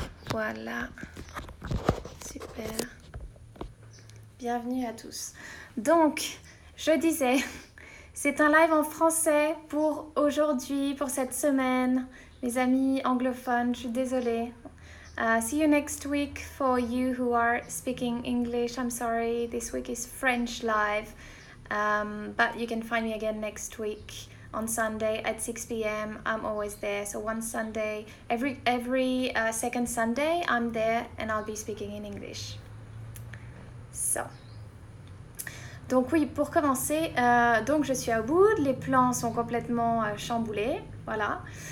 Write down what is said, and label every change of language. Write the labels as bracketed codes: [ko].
[fr] Voilà, super. Bienvenue à tous. Donc, je disais, c'est un live en français pour aujourd'hui, pour cette semaine. Mes amis anglophones, je suis désolée. [en] See you next week for you who are speaking English. I'm sorry, this week is French live. But you can find me again next week on Sunday at 6 p.m. I'm always there. So one Sunday, every second Sunday, I'm there and I'll be speaking in English. So. [fr] Donc oui, pour commencer, donc je suis à Ubud, les plans sont complètement chamboulés, voilà.